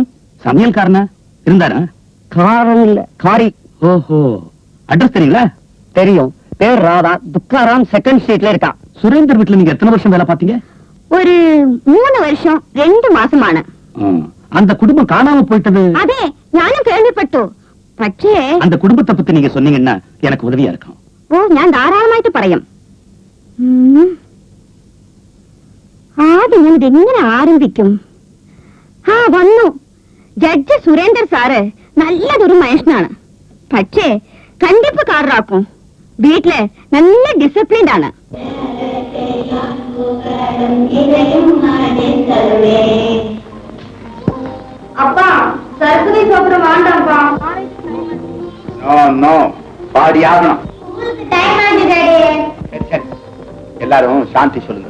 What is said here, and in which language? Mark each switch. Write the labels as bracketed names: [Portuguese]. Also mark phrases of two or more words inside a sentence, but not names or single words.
[Tamil] சமையல்காரனா இருந்தாரா? காரன் இல்ல, காரி. ஓஹோ, அட்ரஸ் தெரியுங்களா? தெரியும். பேர் ராதா, துக்காராம், [English] second street [Tamil] இருக்கா. சுரேந்தர் வீட்டுல நீங்க எத்தனை வருஷம் வேலை பார்த்தீங்க? ஒரு 3 வருஷம் 2 മാസമാണ്. அந்த குடும்பம் காணாம போயிட்டது. [Malayalam] അതെ, ഞാനും കേൾവിപ്പെട്ടു. പക്ഷേ [Tamil] அந்த குடும்பத்தை பத்தி நீங்க சொன்னீங்கன்னா எனக்கு உதவியா இருக்கும். [Malayalam] ഓ, ഞാൻ ധാരാളമായിട്ട് പറയും. ആദ്യം ഞാൻ ഇതെങ്ങനെ ആരംഭിക്കും? വന്നു. ജഡ്ജ് സുരേന്ദർ സാറ് നല്ലതൊരു മനുഷ്യനാണ്. പക്ഷേ കണ്ടിപ്പുകാരനാക്കും. വീട്ടില് നല്ല ഡിസിപ്ലിൻഡ് ആണ്. [Tamil] அப்பா, சரஸ்வதி சோத்திரம் வேண்டாம்ப்பா. பாடி ஆகணும். டைம் ஆகுது டாடி. எல்லாரும் சாந்தி சொல்லுங்க.